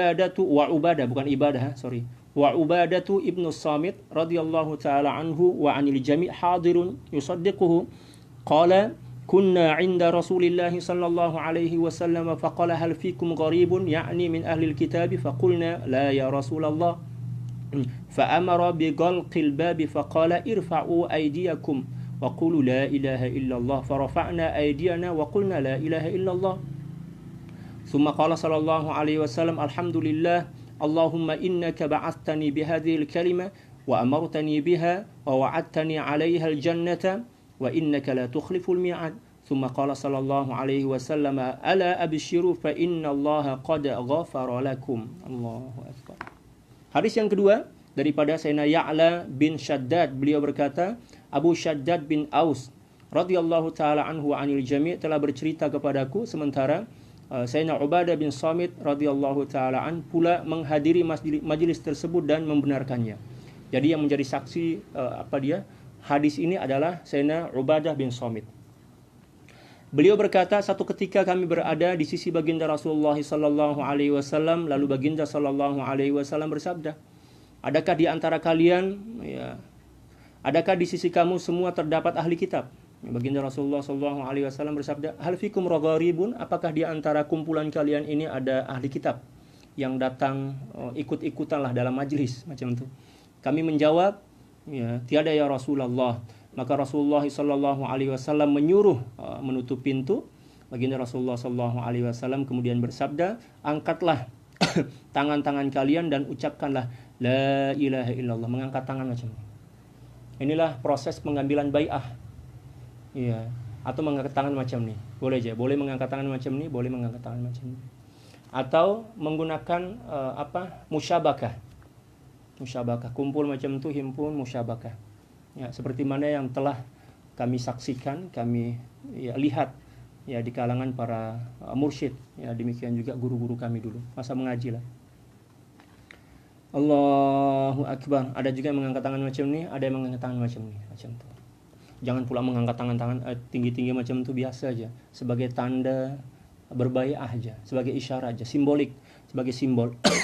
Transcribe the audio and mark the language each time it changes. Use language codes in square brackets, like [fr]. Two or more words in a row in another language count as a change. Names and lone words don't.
[ar] عبادة بن الصامت رضي الله تعالى عنه وعن الجميع حاضر يصدقه قال كنا عند رسول الله صلى الله عليه وسلم فقال هل فيكم غريب يعني من أهل الكتاب فقلنا لا يا رسول الله فأمر بغلق الباب فقال ارفعوا أيديكم وقولوا لا إله إلا الله فرفعنا أيدينا وقلنا لا إله إلا الله. ثم قال صلى الله عليه وسلم الحمد لله اللهم إنك بعثتني بهذه الكلمة وأمرتني بها ووعدتني عليها الجنة وإنك لا تخلف الميعاد ثم قال صلى الله عليه وسلم ألا أبشروا فإن الله قد غفر لكم. الله أكبر. [ms] Hadis yang kedua daripada Sayyidina Ya'la bin Shaddad, beliau berkata, Abu Shaddad bin Aus [ar] رضي الله تعالى عنه وعن الجميع' [ms] telah bercerita kepadaku, sementara Sayyidina Ubadah bin Samit [ar] رضي الله تعالى عن [ms] pula menghadiri majlis tersebut dan membenarkannya. Jadi yang menjadi saksi hadis ini adalah Sayyidina Ubadah bin Samit. Beliau berkata, satu ketika kami berada di sisi baginda Rasulullah [ar] صلى الله عليه وسلم, [ms] lalu baginda [ar] صلى الله عليه وسلم [ms] bersabda, adakah di antara kalian, ya, adakah di sisi kamu semua terdapat ahli kitab? Baginda Rasulullah [ar] صلى الله عليه وسلم [ms] bersabda, [ar] هل فيكم غريب, [ms] apakah di antara kumpulan kalian ini ada ahli kitab yang datang ikut-ikutanlah dalam majlis macam itu? Kami menjawab, ya, tiada ya Rasulullah. Maka Rasulullah [ar] صلى الله عليه وسلم [ms] menyuruh menutup pintu. Baginda Rasulullah [ar] صلى الله عليه وسلم [ms] kemudian bersabda, angkatlah tangan-tangan kalian dan ucapkanlah [ar] لا إله إلا الله, [ms] mengangkat tangan macam ini. Inilah proses pengambilan bai'ah. Iya, atau mengangkat tangan macam ini. Boleh aja, boleh mengangkat tangan macam ini, boleh mengangkat tangan macam ini. Atau menggunakan musyabakah. Musyabakah, kumpul macam itu, himpun musyabakah. Ya, seperti mana yang telah kami saksikan, kami lihat ya di kalangan para mursyid, ya demikian juga guru-guru kami dulu masa mengaji lah. [ar] الله أكبر. [ms] Ada juga yang mengangkat tangan macam ini, ada yang mengangkat tangan macam ini, macam itu. Jangan pula mengangkat tangan tinggi-tinggi macam itu, biasa aja, sebagai tanda berbai'ah aja, sebagai isyarat aja, simbolik, sebagai simbol.